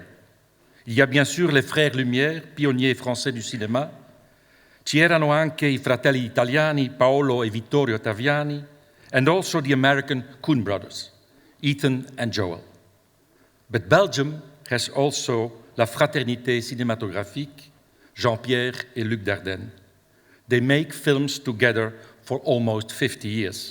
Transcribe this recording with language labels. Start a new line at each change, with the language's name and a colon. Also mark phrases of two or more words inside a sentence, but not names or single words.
French: Il y a bien sûr les frères Lumière, pionniers français du cinéma.
Italian: C'erano anche I fratelli italiani Paolo e Vittorio Taviani,
English: and also the American Coen brothers, Ethan and Joel. But Belgium has also La Fraternité Cinématographique, Jean-Pierre et Luc Dardenne. They make films together for almost 50 years.